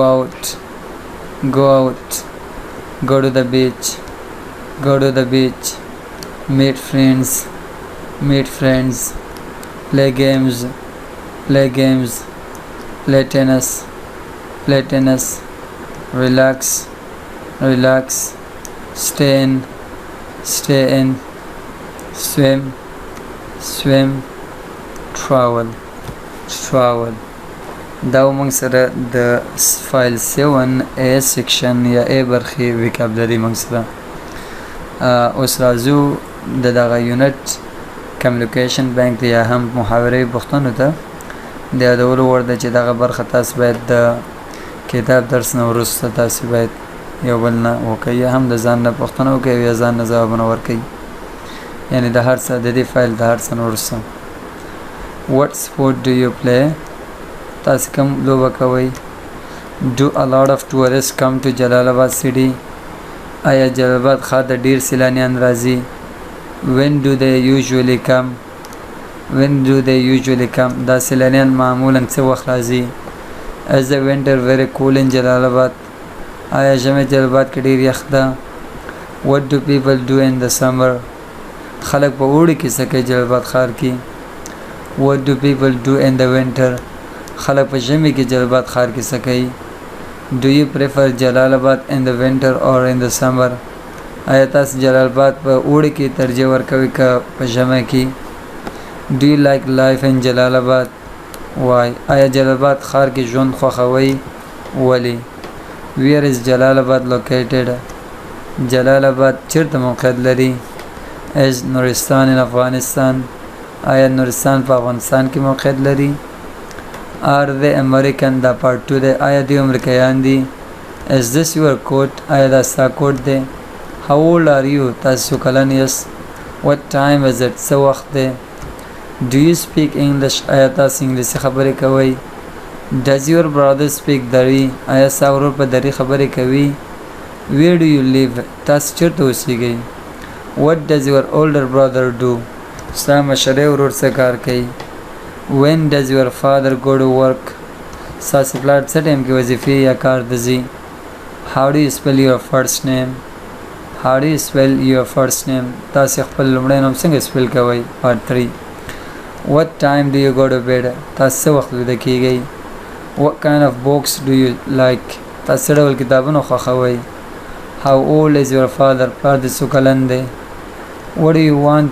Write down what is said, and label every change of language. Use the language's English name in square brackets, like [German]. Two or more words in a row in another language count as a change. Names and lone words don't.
[English] out, go out, go to the beach, go to the beach, meet friends, meet friends, play games, play games, play tennis, play tennis, relax, relax, stay in, stay in, swim, swim, travel, travel. [Pashto] دا موږ سره د فایل 7a سیکشن یا a برخې وکابلري موږ سره اوس راځو د دغه یونټ [English] communication bank [Pashto] یا هم محاورې پوښتنو ته د یادولو وړ ده چې دغه برخه تاسو باید د کتاب درس نه وروسته تاسو باید یو بل نه وکړئ یا هم د ځان نه پوښتنه وکړئ یا ځان نه ځوابونه ورکړئ، یعنی د هر څه د دې فایل د هر څه نه وروسته. [English] What sport do you play? [Pashto] تاسو کوم لوبه کوئ؟ [English] Do a lot of tourists come to Jalalabad city? [Pashto] آیا جلال ښار ته ډیر سیلانیان راځي؟ [English] When do they usually come? When do they usually come? [Pashto] دا سیلانیان معمولا څه وخت راځي؟ [English] Is the winter very cool in Jalalabad? [Pashto] آیا ژمی جلال کې ډیر یخ ده؟ [English] What do people do in the summer? [Pashto] خلک په اوړي کې څه کوي جلال ښار کې؟ [English] What do people do in the winter? [Pashto] خلک په ژمي کې جلال ښار کې څه کوي؟ [English] Do you prefer Jalalabad in the winter or in the summer? [Pashto] آیا تاسو جلال آباد په اوړي کې ترجیح ورکوئ که په ژمي کې؟ [English] Do you like life in Jalalabad? Why? [Pashto] آیا جلال آباد ښار کې ژوند خوښوئ؟ ولې؟ [English] Where is Jalalabad located? [Pashto] جلال آباد چیرته موقعیت لري؟ [English] Is نورستان in Afghanistan? [Pashto] آیا نورستان په افغانستان کې موقعیت لري؟ [English] Are they American? [Pashto] دا پارت 2 دی. آیا دوی امریکایان دي؟ [English] Is this your coat? [Pashto] آیا دا ستا کوټ دی؟ [English] How old are you? [Pashto] تاسو کلن یاست؟ What time is it? څه وخت دی؟ [English] Do you speak English? [Pashto] آیا تاسو انګلیسي خبرې کوئ؟ [English] Does your brother speak Dari? [Pashto] آیا ستا ورور په دری خبرې کوي؟ [English] Where do you live? [Pashto] تاسو چیرته اوسیږئ؟ [English] what does your older brother do [Pashto] ستا مشری ورور څه کار کوي [English] when does your father go to work [Pashto] ستاسې پلار څه ټایم کې وظیفې یا کار ته ځي [English] how do you spell your first name how do you spell your first name [Pashto] تاسې خپل لومړی نوم څنګه سپیل کوئ [English] part 3 what time do you go to bed [Pashto] تاسې څه وخت ویده کیږئ [English] what kind of books do you like [Pashto] تاسې څه ډول کتابونه خوښوئ [English] how old is your father [Pashto] پلار دې څو کلن دی [English] what do you want